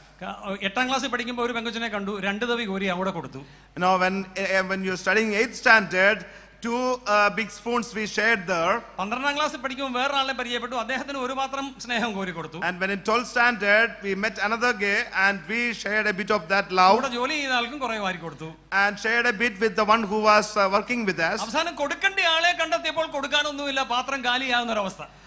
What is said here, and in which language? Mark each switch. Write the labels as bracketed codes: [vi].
[ml] 8ാം ക്ലാസ്സിൽ പഠിക്കുമ്പോൾ ഒരു പെങ്കൊച്ചിനെ കണ്ടു, 2 തവി കോരി അവിടെ കൊടുത്തു. [en] When you're studying 8th standard, 2 big spoons we shared there. [ml] 12ാം ക്ലാസ്സിൽ പഠിക്കുമ്പോൾ വേറൊരാളെ പരിചയപ്പെട്ടു, അദ്ദേഹത്തിന് ഒരു പാത്രം സ്നേഹം കോരി കൊടുത്തു. [en] And when in 12th standard we met another guy and we shared a bit of that love. [ml] അവിടെ ജോലി ചെയ്ത ആൾക്കും കുറെ വാരി കൊടുത്തു. [en] And shared a bit with the one who was working with us. [ml] അവസാനം കൊടുക്കേണ്ട ആളെ കണ്ടെത്തിയപ്പോൾ കൊടുക്കാനൊന്നുമില്ല, പാത്രം കാലിയാകുന്ന ഒരവസ്ഥ.